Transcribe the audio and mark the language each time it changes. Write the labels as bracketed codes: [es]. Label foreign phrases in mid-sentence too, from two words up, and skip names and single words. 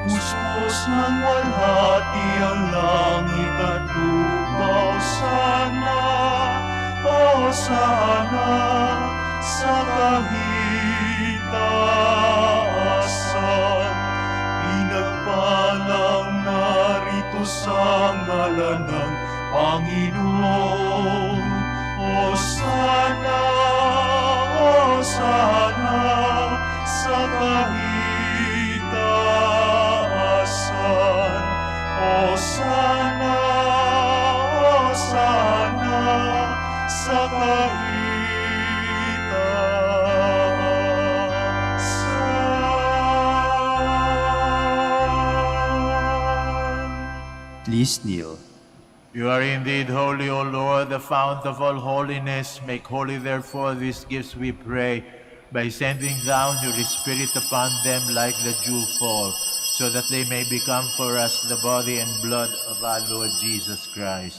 [tl] Puspos ng walhati ang langit at lupa, Hosana sa kahitaasan. Pinagpalang narito sa ngalan ng Panginoon, Hosana, Hosana sa kahitaasan. Hosana, Hosana sa kahitaasan. [en] Please kneel. You are indeed holy, O Lord, the fount of all holiness. Make holy, therefore, these gifts, we pray, by sending down your Spirit upon them like the dew fall, so that they may become for us the body and blood of our Lord Jesus Christ.